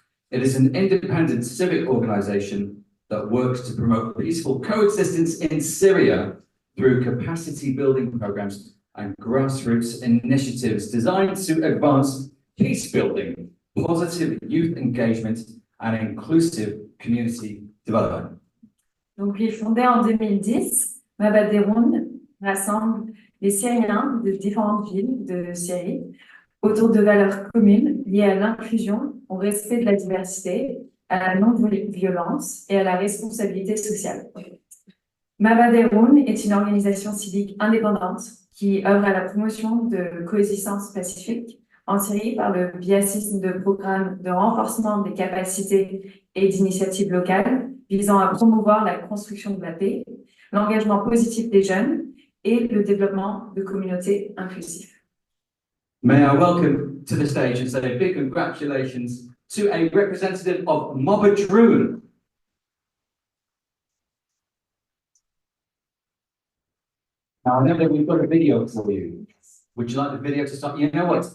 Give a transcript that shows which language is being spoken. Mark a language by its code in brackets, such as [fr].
[en] It is an independent civic organization that works to promote peaceful coexistence in Syria through capacity building programs and grassroots initiatives designed to advance peace building, positive youth engagement, and inclusive community development. [fr] Donc, il est fondé en 2010. Mabaderoun rassemble les Syriens de différentes villes de Syrie autour de valeurs communes liées à l'inclusion, au respect de la diversité, à la non-violence et à la responsabilité sociale. Mabaderoun est une organisation civique indépendante qui œuvre à la promotion de coexistence pacifique en Syrie par le biais de programmes de renforcement des capacités et d'initiatives locales visant à promouvoir la construction de la paix, l'engagement positif des jeunes et le développement de communautés inclusives. [en] May I welcome to the stage and say a big congratulations to a representative of Mobadroon. Now, I know that we've got a video for you. Would you like the video to start? You know what?